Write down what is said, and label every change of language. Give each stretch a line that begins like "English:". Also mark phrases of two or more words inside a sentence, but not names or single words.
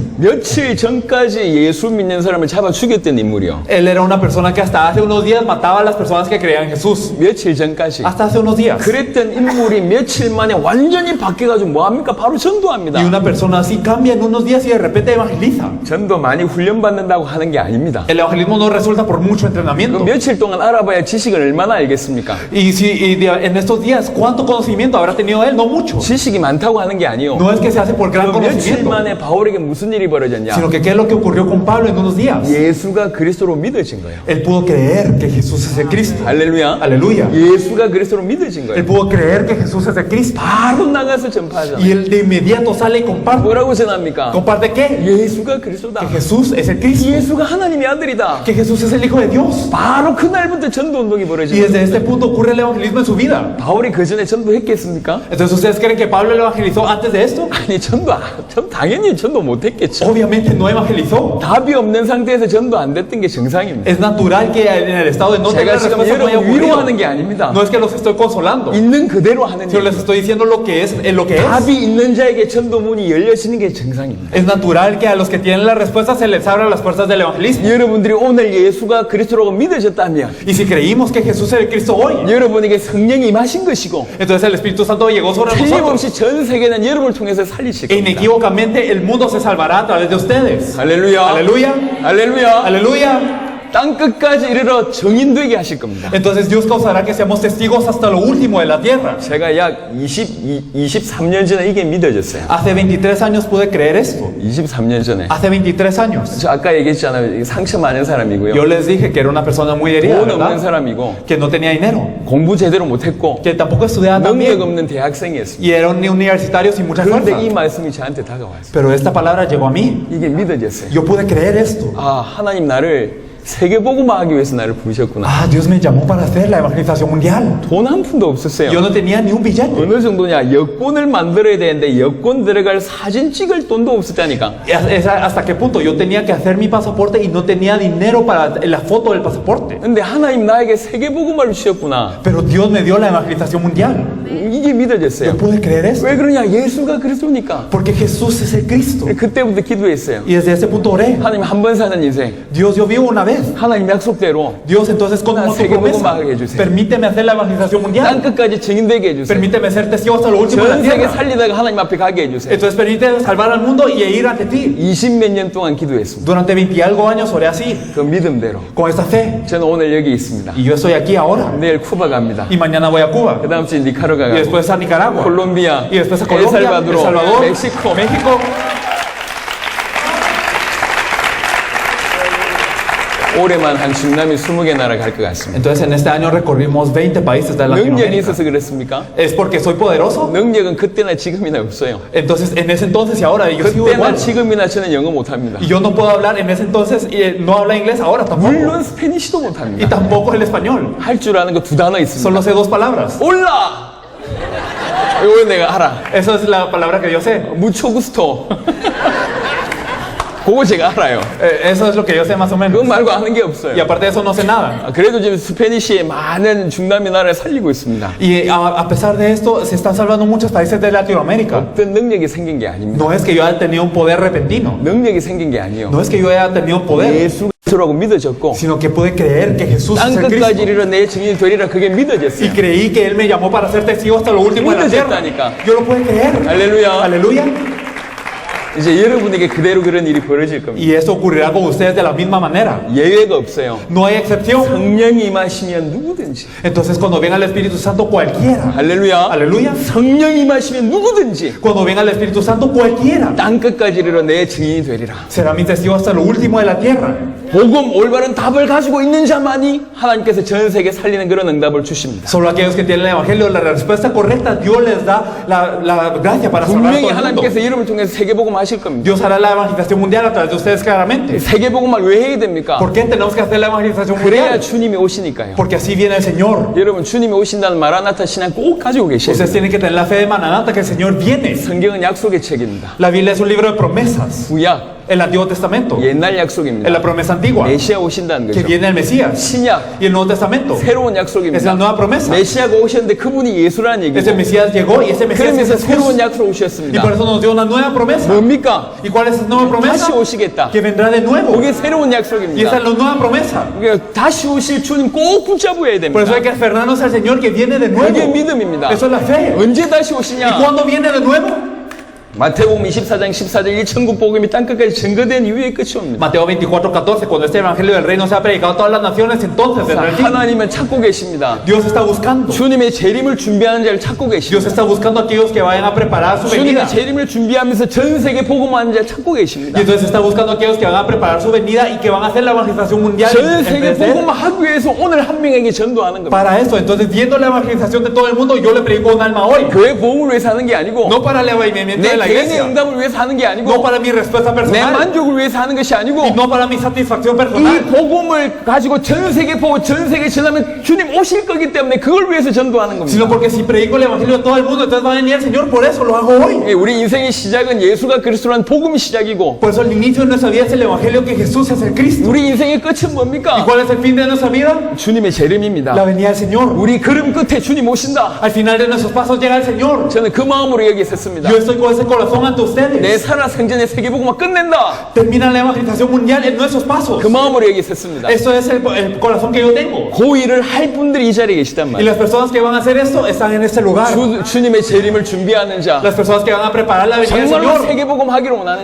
Korean: 며칠 전까지 예수 믿는 사람을 잡아 죽였던 인물이요.
Spanish: Él era una persona que hasta hace unos días mataba a las personas que creían en Jesús.
Korean: 며칠 전까지.
Spanish: Hasta hace unos días.
Korean: 그랬던 인물이 며칠 만에 완전히 바뀌어가지고 뭐합니까? 바로 전도합니다.
Spanish: Y una persona así cambia en unos días y de repente evangeliza.
Korean: 전도 많이 훈련받는다고 하는 게 아닙니다.
Spanish: El evangelismo no resulta por mucho entrenamiento.
Korean: 그 며칠 동안 알아봐야 지식을 얼마나 알겠습니까?
Spanish: En estos días, ¿cuánto conocimiento habrá tenido él? No mucho.
Korean: 지식이 많다고 하는 게 아니요.
Spanish: No es que se hace por gran
Korean: 그 며칠
Spanish: conocimiento,
Korean: 만에 바울에게 무슨 일이 벌어졌냐?
Spanish: sino que qué es lo que ocurrió con Pablo en unos días.
Korean: 예수가 그리스도로 믿어진 거예요.
Spanish: Él pudo creer que Jesús es el Cristo.
Korean: 할렐루야.
Spanish: Aleluya.
Korean: 예수가 그리스도로 믿어진
Spanish: Él
Korean: 거예요.
Spanish: pudo creer que Jesús es el Cristo.
Korean: 바로 나가서 전파하잖아요.
Spanish: Y él de inmediato sale y comparte.
Korean: 뭐라고 전합니까?
Spanish: ¿Comparte qué?
Korean: 예수가 그리스도다.
Spanish: Que Jesús es el Cristo.
Korean: 예수가 하나님의 아들이다.
Spanish: Que Jesús es el Hijo de Dios.
Korean: 바로 그날부터 전도 운동이
Spanish: Y
Korean: 벌어지고
Spanish: desde este punto ocurre el evangelismo en su vida.
Korean: 바울이 그 전에 전도했겠습니까?
Spanish: Entonces, ¿ustedes creen que Pablo lo evangelizó antes de esto?
Korean: 아니 당연히 전도 못했겠죠.
Spanish: Obviamente no evangelizó.
Korean: 답이 없는 상태에서 전도 안 됐던 게 정상입니다.
Spanish: Es natural que en el estado de no tener
Korean: 제가 지금
Spanish: respuesta no haya
Korean: 여러분 위로하는
Spanish: ocurrido.
Korean: 게 아닙니다.
Spanish: No es que los estoy consolando,
Korean: 있는 그대로 하는
Spanish: sino
Korean: 일.
Spanish: les estoy diciendo lo que es, lo que es.
Korean: 답이 있는 자에게 전도 문이 열려지는 게 정상입니다.
Spanish: Es natural que a los que tienen la respuesta se les abran las puertas del evangelismo.
Korean: 여러분들이 오늘 예수가 그리스도라고 믿으셨다면
Spanish: Y si creímos que Jesús es el Cristo hoy,
Korean: 여러분에게 성령이 임하신 것이고
Spanish: entonces el Espíritu Santo llegó sobre nosotros.
Korean: 틀림없이 전 세계는 여러분을 통해서 살리실 겁니다.
Spanish: Inequívocamente el mundo se salvará a través de ustedes.
Korean: 할렐루야.
Spanish: Aleluya,
Korean: 할렐루야.
Spanish: aleluya.
Korean: 땅 끝까지 이르러 정인되게 하실 겁니다.
Spanish: Entonces Dios causará que seamos testigos hasta lo último de la tierra.
Korean: 제가 약 23년 전에 이게 믿어졌어요.
Spanish: Hace 23 años pude creer esto.
Korean: 23년 전에.
Spanish: Hace 23 años.
Korean: 저 아까 얘기했잖아요. 상처 많은 사람이고요.
Spanish: Yo les dije que era una persona muy herida,
Korean: 돈 없는
Spanish: ¿verdad?
Korean: 사람이고
Spanish: Que no tenía dinero,
Korean: 공부 제대로 못했고
Spanish: que tampoco estudiaba tan
Korean: 능력
Spanish: bien
Korean: 없는 대학생이었습니다.
Spanish: y era un universitario sin mucha fuerza.
Korean: 그런데 이 말씀이 저한테 다가왔어요.
Spanish: Pero esta palabra llegó a mí.
Korean: 이게 믿어졌어요.
Spanish: Yo pude creer esto.
Korean: 아, 하나님 나를 세계복음화 하기 위해서 나를 부르셨구나.
Spanish: Ah, Dios me llamó para hacer la evangelización mundial.
Korean: 돈 한 푼도 없었어요.
Spanish: Yo no tenía ni un billete.
Korean: 어느 정도냐? 여권을 만들어야 되는데 여권 들어갈 사진 찍을 돈도 없었다니까.
Spanish: ¿Hasta qué punto? Yo tenía que hacer mi pasaporte y no tenía dinero para la foto del pasaporte.
Korean: 근데 하나님 나에게 세계복음화를 주셨구나.
Spanish: Pero Dios me dio la evangelización mundial.
Korean: 이게 믿어졌어요.
Spanish: ¿No puede creer eso?
Korean: 왜 그러냐? 예수가 그리스도니까.
Spanish: Porque Jesús es el Cristo.
Korean: 그때부터 기도했어요.
Spanish: Y desde ese punto oré.
Korean: 하나님 한 번 사는 인생.
Spanish: Dios, yo vivo una vez.
Korean: 하나님 약속대로
Spanish: Dios, entonces, con tu promesa, permíteme hacer la evangelización
Korean: 땅
Spanish: mundial.
Korean: 끝까지 증인되게 해주세요.
Spanish: Permíteme ser testigo hasta lo último de la
Korean: 전 세계
Spanish: tierra.
Korean: 살리다가 하나님 앞에 가게 해주세요.
Spanish: Entonces, permíteme salvar al mundo y ir ante ti.
Korean: 20몇 년 동안 기도했습니다.
Spanish: Durante 20 y algo años oré así,
Korean: 그 믿음대로.
Spanish: con esta fe.
Korean: 저는 오늘 여기 있습니다.
Spanish: Y yo estoy aquí ahora.
Korean: 내일 쿠바 갑니다.
Spanish: Y mañana voy a Cuba.
Korean: 그 다음 주에 니카라과
Spanish: Y
Korean: 가고
Spanish: después a Nicaragua.
Korean: 콜롬비아,
Spanish: Y después a Colombia,
Korean: 엘살바도르,
Spanish: El Salvador,
Korean: 멕시코.
Spanish: México.
Korean: 올해만 한 중남미 20개 나라 갈 것 같습니다.
Spanish: Entonces, en este año recorrimos 20 países de
Korean: 능력이
Spanish: Latinoamérica.
Korean: 있어서 그렇습니까?
Spanish: ¿Es porque soy poderoso?
Korean: 능력은 그때나 지금이나 없어요.
Spanish: Entonces, en ese entonces y ahora, yo sigo
Korean: 그때나
Spanish: igual.
Korean: 지금이나 저는 영어 못합니다.
Spanish: Y yo no puedo hablar en ese entonces y no habla inglés ahora tampoco.
Korean: 물론 스페니쉬도
Spanish: Y
Korean: 못합니다.
Spanish: tampoco el español.
Korean: 할 줄 아는 거 두 단어 있습니다.
Spanish: Solo sé 2 palabras.
Korean: 올라! 이거 내가 알아.
Spanish: Esa es la palabra que yo sé. mucho gusto.
Korean: 그거 제가 알아요.
Spanish: Eso es lo que yo sé más o menos.
Korean: 그거 말고 아는 게
Spanish: Y
Korean: 없어요.
Spanish: aparte de eso no sé nada.
Korean: 그래도 지금 스페니쉬의 많은 중남미 나라를 살리고 있습니다.
Spanish: Y a pesar de esto, se están salvando muchos países de Latinoamérica.
Korean: 어떤 능력이 생긴 게 아닙니다.
Spanish: No es que yo haya tenido un poder repentino.
Korean: 능력이 생긴 게 아니에요.
Spanish: No es que yo haya tenido un poder.
Korean: 예수가 그리스도라고 믿어졌고
Spanish: Sino que pude creer que Jesús
Korean: 땅
Spanish: es el
Korean: 끝까지
Spanish: Cristo.
Korean: 이르러 내 증인이 되리라 그게
Spanish: Y
Korean: 믿어졌어요.
Spanish: creí que Él me llamó para ser testigo hasta lo último de la tierra. Yo lo pude creer.
Korean: 할렐루야.
Spanish: Aleluya.
Korean: 이제 여러분에게 그대로 그런 일이 벌어질 겁니다.
Spanish: Y esto ocurrirá con ustedes de la misma manera.
Korean: 예외가 없어요.
Spanish: No hay excepción.
Korean: 성령이 임하시면 누구든지.
Spanish: Entonces, cuando venga el Espíritu Santo, cualquiera.
Korean: 할렐루야.
Spanish: Aleluya.
Korean: 성령이 임하시면 누구든지
Spanish: Cuando venga el Espíritu Santo, cualquiera
Korean: 땅 끝까지 이르러 내 증인이 되리라.
Spanish: será mi testigo hasta lo último de la tierra.
Korean: 복음 올바른 답을 가지고 있는 자만이 하나님께서 전 세계 살리는 그런 응답을 주십니다.
Spanish: Solo aquellos que tienen el Evangelio, la respuesta correcta, Dios les da la gracia para salvar a
Korean: 분명히
Spanish: todo el mundo.
Korean: 하나님께서 이름을 통해서 세계복음 하실 겁니다.
Spanish: Dios hará la evangelización mundial a través de ustedes claramente.
Korean: 세계복음을 왜 해야 됩니까?
Spanish: ¿Por qué tenemos que hacer la evangelización
Korean: 그래야
Spanish: mundial?
Korean: 주님이 오시니까요.
Spanish: Porque así viene el Señor.
Korean: 여러분 주님이 오신다는 마라나타 신앙 꼭 가지고 계셔야
Spanish: Ustedes
Korean: 돼요.
Spanish: tienen que tener la fe de Maranata que el Señor viene.
Korean: 성경은 약속의 책입니다.
Spanish: La Biblia es un libro de promesas.
Korean: 구약,
Spanish: El Antiguo Testamento.
Korean: 옛날
Spanish: Es
Korean: 약속입니다.
Spanish: la promesa antigua.
Korean: 메시아 오신다는
Spanish: Que
Korean: 거죠.
Spanish: viene el Mesías.
Korean: 신약,
Spanish: Y el Nuevo Testamento.
Korean: 새로운
Spanish: Es la
Korean: 약속입니다.
Spanish: nueva promesa.
Korean: 메시아가 오셨는데 그분이 예수라는 얘기고
Spanish: Ese Mesías llegó y ese Mesías
Korean: 그러면서
Spanish: es Jesús.
Korean: 새로운 약속을
Spanish: Y
Korean: 오셨습니다.
Spanish: por eso nos dio una nueva promesa.
Korean: 뭡니까?
Spanish: ¿Y cuál es esa nueva promesa?
Korean: 다시 오시겠다.
Spanish: Que vendrá de nuevo.
Korean: 그게 새로운
Spanish: Y esa
Korean: 약속입니다.
Spanish: es la nueva promesa.
Korean: 그러니까 다시 오실 주님 꼭 붙잡아야
Spanish: Por eso
Korean: 됩니다.
Spanish: hay que aferrarnos al Señor que viene de nuevo.
Korean: 그게 믿음입니다.
Spanish: Eso es la fe.
Korean: 언제 다시
Spanish: ¿Y
Korean: 오시냐?
Spanish: cuándo viene de nuevo?
Korean: 마태복음 24장 14절 이 천국 복음이 땅 끝까지 증거된 이후에 끝이 옵니다.
Spanish: Mateo 24:14, cuando este evangelio del reino sea predicado a todas las naciones, entonces vendrá el fin.
Korean: 하나님은 찾고 계십니다.
Spanish: Dios está buscando.
Korean: 주님의 재림을 준비하는 자를 찾고
Spanish: Dios
Korean: 계십니다.
Spanish: está buscando a aquellos que vayan a preparar su venida.
Korean: 주님의 재림을 준비하면서 전 세계 복음하는 자를 찾고
Spanish: Y
Korean: 계십니다.
Spanish: entonces está buscando a aquellos que van a preparar su venida y que van a hacer la evangelización mundial.
Korean: 전
Spanish: en
Korean: 세계
Spanish: vez de él.
Korean: 복음하기 위해서 오늘 한 명에게 전도하는 겁니다.
Spanish: Para eso, entonces viendo la evangelización de todo el mundo, yo le predico un alma hoy.
Korean: 교회 복음을 위해서 하는 게 아니고
Spanish: No para el avivamiento
Korean: 내
Spanish: de la
Korean: 개인의
Spanish: iglesia.
Korean: 응답을 위해서 하는 게
Spanish: No
Korean: 아니고
Spanish: para mi respuesta
Korean: 내
Spanish: personal.
Korean: 만족을 위해서 하는 것이
Spanish: Y
Korean: 아니고
Spanish: no para mi satisfacción
Korean: 이
Spanish: personal.
Korean: 복음을 가지고 전 세계 보고 전 세계 전하면 주님 오실 거기 때문에 그걸 위해서 전도하는
Spanish: Sino
Korean: 겁니다.
Spanish: porque si predico el evangelio a todo el mundo, entonces va a venir el Señor. Por eso lo hago hoy.
Korean: 예, 우리 인생의 시작은 예수가 그리스도라는 복음이 시작이고
Spanish: Por eso el inicio de nuestra vida es el evangelio que Jesús es el Cristo.
Korean: 우리 인생의 끝은
Spanish: ¿Y
Korean: 뭡니까?
Spanish: cuál es el fin de nuestra vida?
Korean: 주님의 재림입니다.
Spanish: La venida del Señor.
Korean: 우리 걸음 끝에 주님 오신다.
Spanish: Al final de nuestros pasos llega el Señor.
Korean: 저는 그 마음으로 여기 섰습니다.
Spanish: Yo estoy con ese corazón ante ustedes.
Korean: 내 살아 생전의 세계복음을 끝낸다.
Spanish: Termina la evangelización mundial en nuestros pasos.
Korean: 그 마음으로 여기 섰습니다.
Spanish: Eso es el corazón que yo tengo.
Korean: 그 일을 할 분들이 이 자리에 계시단
Spanish: Y
Korean: 말이에요.
Spanish: las personas que van a hacer esto están en este lugar.
Korean: 주님의 재림을 준비하는 자,
Spanish: Las personas que van a preparar la venida del
Korean: 정말로
Spanish: Señor.
Korean: 세계복음 하기를 원하는